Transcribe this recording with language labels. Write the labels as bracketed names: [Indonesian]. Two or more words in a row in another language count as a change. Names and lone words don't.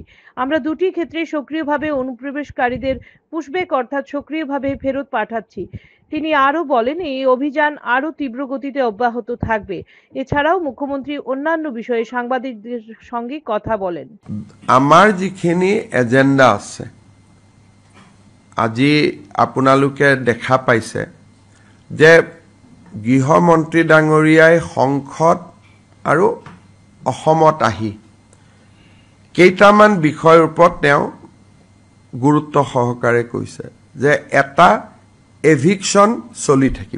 [Bangla] আমরা দুটি ক্ষেত্রে সক্রিয়ভাবে অনুপ্রবেশকারীদের পুশব্যাক অর্থাৎ সক্রিয়ভাবে ফেরত পাঠাচ্ছি। তিনি আরো বলেন, এই অভিযান আরো তীব্র গতিতে অব্যাহত থাকবে। এছাড়াও মুখ্যমন্ত্রী অন্যান্য বিষয়ে সাংবাদিকদের সঙ্গে কথা বলেন। [Assamese] আমার যিখিনি এজেন্ডা আছে, আজি আপোনালোকে দেখা পাইছে যে গৃহমন্ত্ৰী ডাঙৰীয়াই সংসদ আৰু অসমত আহি কেইটামান বিষয়ৰ ওপৰত তেওঁ গুৰুত্ব সহকাৰে কৈছে যে এটা এভিকশ্যন চলি থাকিব।